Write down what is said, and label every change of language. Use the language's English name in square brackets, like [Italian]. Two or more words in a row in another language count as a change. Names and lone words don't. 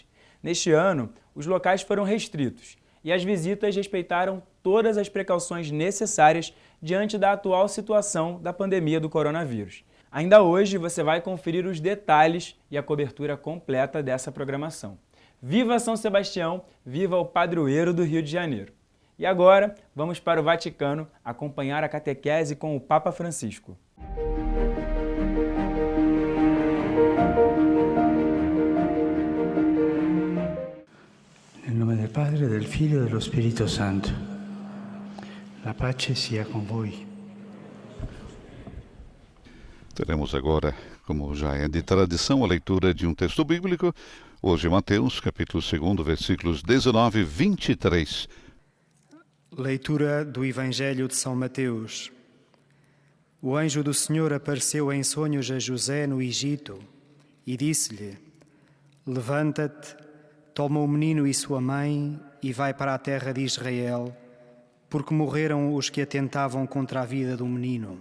[Portuguese] Neste ano, os locais foram restritos e as visitas respeitaram todas as precauções necessárias diante da atual situação da pandemia do coronavírus. Ainda hoje você vai conferir os detalhes e a cobertura completa dessa programação. Viva São Sebastião, viva o padroeiro do Rio de Janeiro! E agora, vamos para o Vaticano acompanhar a catequese com o Papa Francisco. [Italian] Nel nome del Padre, del Figlio e dello Spirito Santo. La pace sia con voi. [Portuguese] Teremos agora, como já é de tradição, a leitura de um texto bíblico. Hoje, Mateus, capítulo 2, versículos 19 e 23. Leitura do Evangelho de São Mateus. O anjo do Senhor apareceu em sonhos a José no Egito e disse-lhe: Levanta-te, toma o menino e sua mãe e vai para a terra de Israel, porque morreram os que atentavam contra a vida do menino.